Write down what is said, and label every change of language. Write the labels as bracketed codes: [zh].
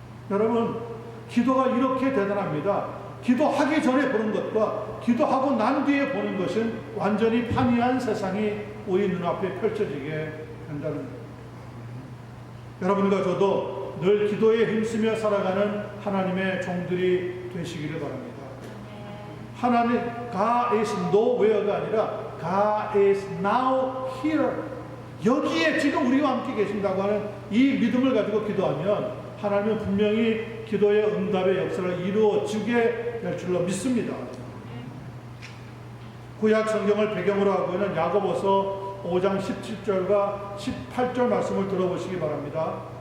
[ko] 여러분, 기도가 이렇게 대단합니다. 기도하기 전에 보는 것과 기도하고 난 뒤에 보는 것은 완전히 판이한 세상이 우리 눈앞에 펼쳐지게 된다는 거예요. 여러분과 저도 늘 기도에 힘쓰며 살아가는 하나님의 종들이 되시기를 바랍니다. 하나님, [en] God is nowhere [ko] 가 아니라 [en] God is now here. [ko] 여기에 지금 우리와 함께 계신다고 하는 이 믿음을 가지고 기도하면 하나님은 분명히 기도의 응답의 역사를 이루어 주게 될 줄로 믿습니다. 구약 성경을 배경으로 하고 있는 야고보서 5장 17절과 18절 말씀을 들어보시기 바랍니다.